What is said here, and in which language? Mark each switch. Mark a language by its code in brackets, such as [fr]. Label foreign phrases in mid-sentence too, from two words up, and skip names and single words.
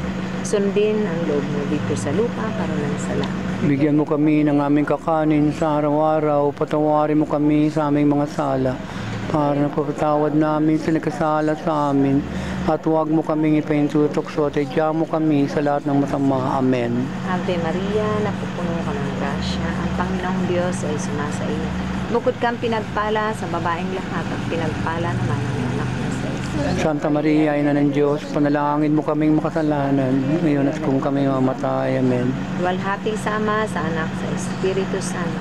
[tl] Sundin ang loob mo dito sa lupa para lang sa langit. Bigyan mo kami ng aming kakanin sa araw-araw. Patawarin mo kami sa aming mga sala para napapatawad namin sa nagkasala sa amin. At huwag mo kaming ipaintutokso at idya mo kami sa lahat ng masama. Amen. [la] Ave Maria, [tl] napupuno ka ng grasya. Ang Panginoong Diyos ay sumasa iyo. Bukod kang pinagpala sa babaeng lahat at pinagpala naman ang anak na sa iyo. Santa Maria, Ina ng Diyos, panalangin mo kaming makasalanan, ngayon at kung kami mamatay. Amen. Luwalhati sa Ama, sa Anak, sa Espiritu Santo.